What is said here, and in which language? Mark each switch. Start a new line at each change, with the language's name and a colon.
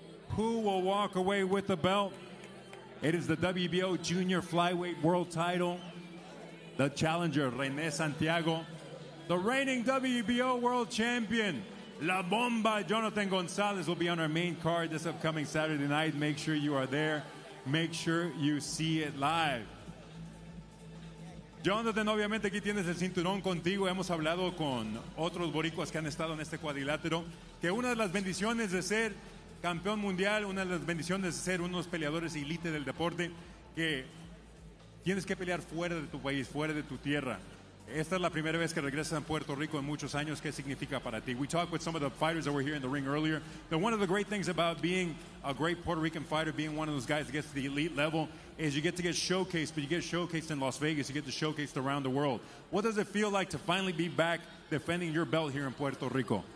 English: Who will walk away with the belt? It is the WBO Junior Flyweight World title. The challenger, Rene Santiago. The reigning WBO World Champion, La Bomba, Jonathan Gonzalez, will be on our main card this upcoming Saturday night. Make sure you are there. Make sure you see it live.
Spanish: Jonathan, obviamente aquí tienes el cinturón contigo. Hemos hablado con otros boricuas que han estado en este cuadrilátero, que una de las bendiciones de ser campeón mundial, una de las bendiciones de ser unos peleadores elite del deporte, que tienes que pelear fuera de tu país, fuera de tu tierra. Esta es la primera vez que regresas a Puerto Rico en muchos años. ¿Qué significa para ti?
English: We talked with some of the fighters that were here in the ring earlier. That one of the great things about being a great Puerto Rican fighter, being one of those guys that gets to the elite level, is you get to get showcased, but you get showcased in Las Vegas, you get to showcased around the world. What does it feel like to finally be back defending your belt here in Puerto Rico?